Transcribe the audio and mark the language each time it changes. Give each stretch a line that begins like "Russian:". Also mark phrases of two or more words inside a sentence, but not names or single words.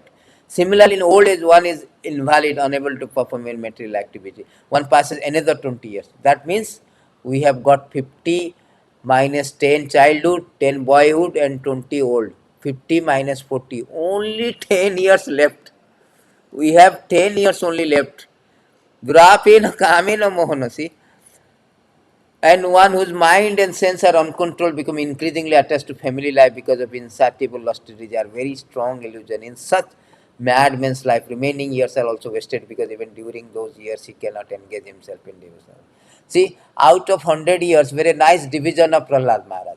English: Similarly, in old age, one is invalid, unable to perform any material activity. One passes another 20 years. That means we have got 50 minus 10 childhood, 10 boyhood, and 20 old. 50 minus 40. Only 10 years left. We have 10 years only left.
Sanskrit: Grapena kamena mohanasi.
English: And one whose mind and sense are uncontrolled become increasingly attached to family life because of insatiable lust desire, very strong illusion. In such madman's life, remaining years are also wasted because even during those years he cannot engage himself in devotion. See, out of 100 years, very nice division of Prahlada Maharaj.